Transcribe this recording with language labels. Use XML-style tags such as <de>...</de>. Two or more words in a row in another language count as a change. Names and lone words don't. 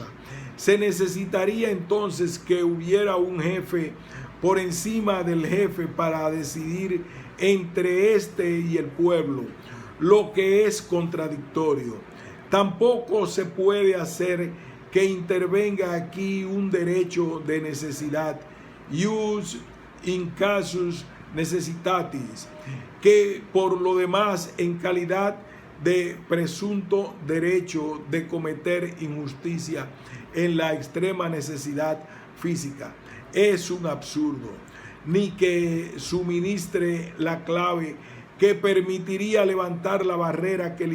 <es>Se necesitaría entonces que hubiera un jefe por encima del jefe para decidir entre éste y el pueblo, lo que es contradictorio. Tampoco se puede hacer que intervenga aquí un derecho de necesidad,</es> <la>ius in casus necessitatis,</la> <es>que por lo demás en calidad de presunto derecho de cometer injusticia en la extrema necesidad física. Es un absurdo, ni que suministre la clave que permitiría levantar la barrera que</es>